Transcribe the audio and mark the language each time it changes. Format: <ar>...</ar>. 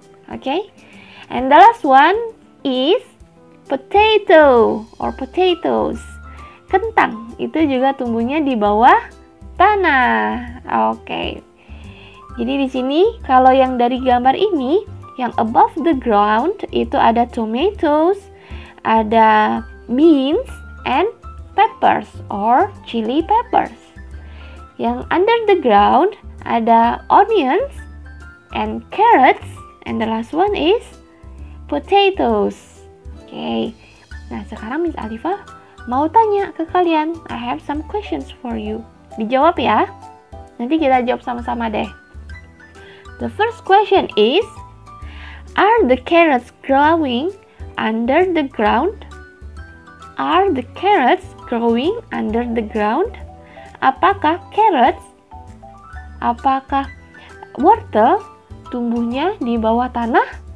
<en>Oke, and the last one is potato or potatoes.</en> <id>Kentang, itu juga tumbuhnya di bawah tanah. Oke. Jadi di sini kalau yang dari gambar ini, yang</id> <en>above the ground</en> <id>itu ada tomatoes, ada</id> <en>beans and peppers or chili peppers.</en> <id>Yang</id> <en>under the ground</en> <id>ada</id> <en>onions and carrots, and the last one is potatoes. Oke.</en> <id>Nah, sekarang Miss Alifa mau tanya ke kalian.</id> <en>I have some questions for you.</en> <id>Dijawab ya. Nanti kita jawab sama-sama deh.</id> <en>The first question is, are the carrots growing under the ground? Are the carrots growing under the ground?</en> <id>Apakah carrots, apakah wortel tumbuhnya di bawah tanah?</id>